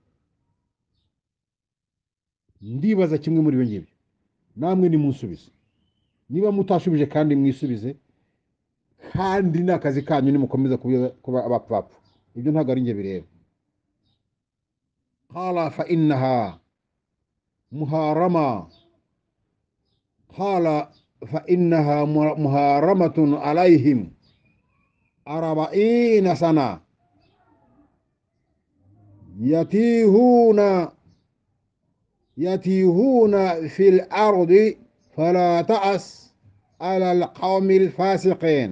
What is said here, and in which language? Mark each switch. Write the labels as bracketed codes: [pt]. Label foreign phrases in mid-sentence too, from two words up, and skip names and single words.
[rw] Ndibaza kimwe muri ibyo ngibyo. Namwe nimunsubize. Niba mutashubije kandi mwisubize, kandi n'akazi kanyu nimukomeza kuba abapfapfa. Ibyo ntabwo ari nge bireba. [ar] قال فإنها محارمة. قال فإنها محارمة عليهم 40 سنة يتيهون يتيهون في الأرض فلا تأس على القوم الفاسقين.